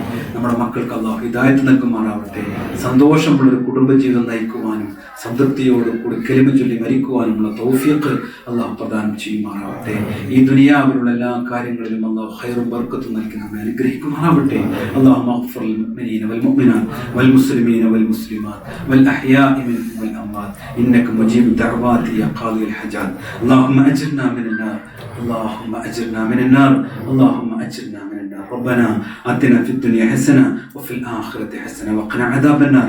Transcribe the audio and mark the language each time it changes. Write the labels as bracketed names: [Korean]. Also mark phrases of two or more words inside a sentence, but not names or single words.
[Malayalam] നമ്മുടെ മക്കൾക്ക് അള്ളാഹു ഹിദായത്ത് നൽകുമാറാവട്ടെ. സന്തോഷമുള്ളൊരു കുടുംബജീവിതം നയിക്കുവാനും സംതൃപ്തിയോട് കൂടി കലിമ ചൊല്ലി മരിക്കുവാനുമുള്ള തൗഫീഖ് അള്ളാഹു പ്രദാനം ചെയ്യുമാറാവട്ടെ. ഈ ദുനിയാവിലുള്ള എല്ലാ കാര്യങ്ങളിലും അള്ളാഹു ഖൈറും ബർക്കത്തും നൽകി നമ്മെ അനുഗ്രഹിക്കുമാറാവട്ടെ. [Arabic] اللهم اغفر للمؤمنين والمؤمنات والمسلمين والمسلمات والأحياء منهم والأموات إنك مجيب الدعوات يا قاضي الحاجات. اللهم أجرنا من النار، اللهم أجرنا من النار، اللهم أجرنا من النار. ربنا آتنا في الدنيا حسنة وفي الآخرة حسنة وقنا عذاب النار.